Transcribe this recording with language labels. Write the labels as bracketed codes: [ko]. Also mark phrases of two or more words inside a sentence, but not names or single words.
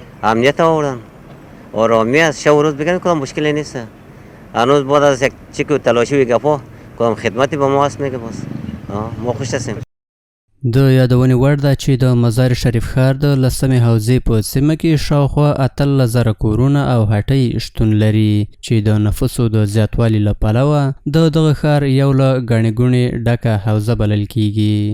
[fa] امنیت آوردن آرامی است، شب و روز بگن کدام مشکلی نیست. هنوز بعد از یک چک و تلاشی و گپا کدام خدمتی به ما هست میگه باز ما خوش هستیم. [ps] د یادونې وړ ده چې د مزار شریف ښار د 10مې حوزې په سیمه کې شاوخوا 18,000 کورونه او هټۍ شتون لري چې د نفوسو د زیاتوالي له پلوه دغه ښار یو له ګڼې ګوڼې ډکه حوزه بلل کیږي.